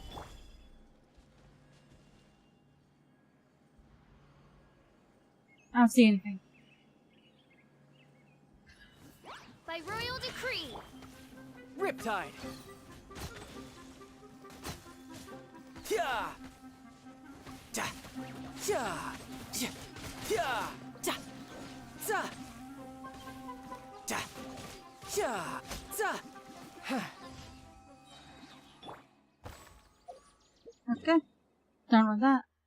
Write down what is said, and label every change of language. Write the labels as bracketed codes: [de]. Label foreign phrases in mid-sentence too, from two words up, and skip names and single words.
[en] I don't see anything. By royal decree. Riptide! Yeah! Ja! Ja! Ja! Ja! Ja! Za! Ja! Ja! Za! Okay. Done with that.